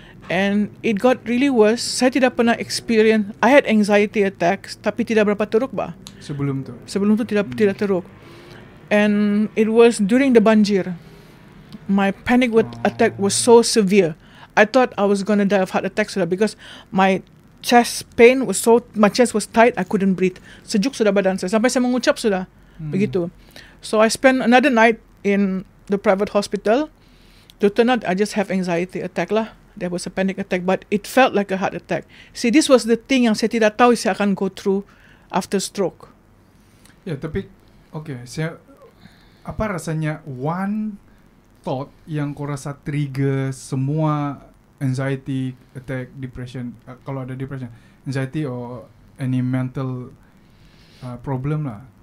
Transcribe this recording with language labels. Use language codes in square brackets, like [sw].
[en] And it got really worse. [ms] Saya tidak pernah [en] experience, I had anxiety attacks, [ms] tapi tidak berapa teruk bah. Sebelum tu tidak teruk. [en] And it was during the [ms] banjir. [en] My panic attack was so severe. I thought I was gonna die of heart attack [ms] sudah, [en] because my chest pain was my chest was tight, I couldn't breathe. [ms] Sejuk sudah badan saya, sampai saya mengucap sudah. Begitu. [en] So I spent another night in the private hospital. To turn out, I just have anxiety attack lah. There was a panic attack, but it felt like a heart attack. See, this was the thing [ms] yang saya tidak tahu saya akan [en] go through after stroke. [ms] Ya, tapi apa rasanya [en] one thought [ms] yang kau rasa [en] trigger semua anxiety attack, depression, [ms] kalau ada [en] depression, anxiety or any mental problem lah.